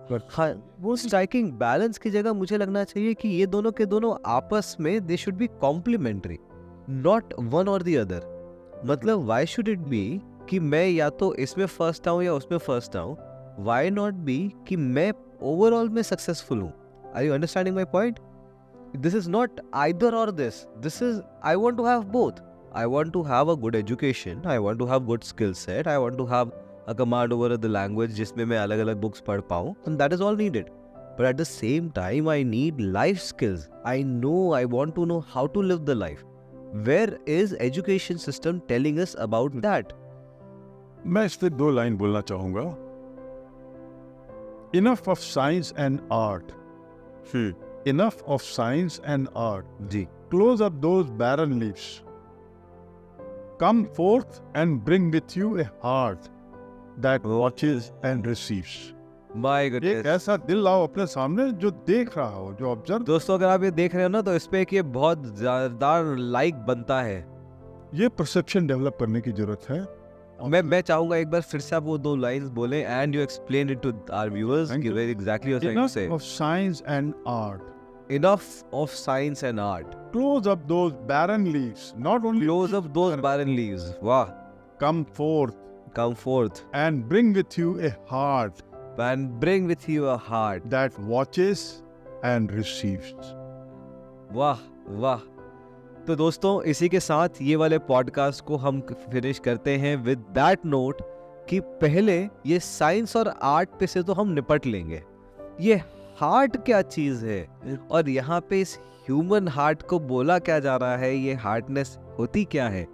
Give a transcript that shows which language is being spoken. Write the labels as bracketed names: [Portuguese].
[Hindi] हाँ, वो striking balance की जगह मुझे लगना चाहिए कि ये दोनों के दोनों आपस में [English] they should be complementary, not one [Hindi] और [English] The other. [Hindi] मतलब [English] why should it be [Hindi] कि मैं या तो इसमें फर्स्ट आऊं या उसमें फर्स्ट आऊं, [English] why not be [Hindi] कि मैं ओवरऑल में सक्सेसफुल हूं। [English] Are you understanding my point? This is not either और this is I want to have both. I want to have a good education, I want to have good skill set, I want to have a command over the language [Hindi] जिसमें मैं अलग अलग books पढ़ पाऊँ, [English] and that is all needed. But at the same time, I need life skills. I want to know how to live the life. Where is education system telling us about that? [Hindi] मैं इस पे 2 line बोलना चाहूंगा। [English] Enough of science and art. Enough of science and art. [Hindi] Ji, [English] Close up those barren leaves. Come forth and bring with you a heart that watches and receives. my [Hindi] एक [English] goodness. [Hindi] ऐसा दिल लाओ अपने सामने जो देख रहा हो, जो ऑब्जर्व। दोस्तों अगर आप ये देख रहे हो ना तो इस पे एक ये बहुत ज़ोरदार लाइक बनता है। ये परसेप्शन डेवलप करने की जरूरत है। मैं चाहूंगा एक बार फिर से आप वो 2 लाइंस बोलें [English] and you explain it to our viewers Thank [Hindi] कि [English] you. Where exactly you are trying to say. Enough of science and art. Enough of science and art. Close up those barren leaves. Not only Close up those barren leaves. Wow. come forth Come forth and bring with you a heart and bring with you a heart. that watches and receives. [Hindi] वाह वाह। तो दोस्तों इसी के साथ ये वाले podcast को हम फिनिश करते हैं [English] with that note [Hindi] कि पहले ये साइंस और आर्ट पे से तो हम निपट लेंगे, ये हार्ट क्या चीज है और यहाँ पे इस ह्यूमन हार्ट को बोला क्या जा रहा है, ये हार्टनेस होती क्या है,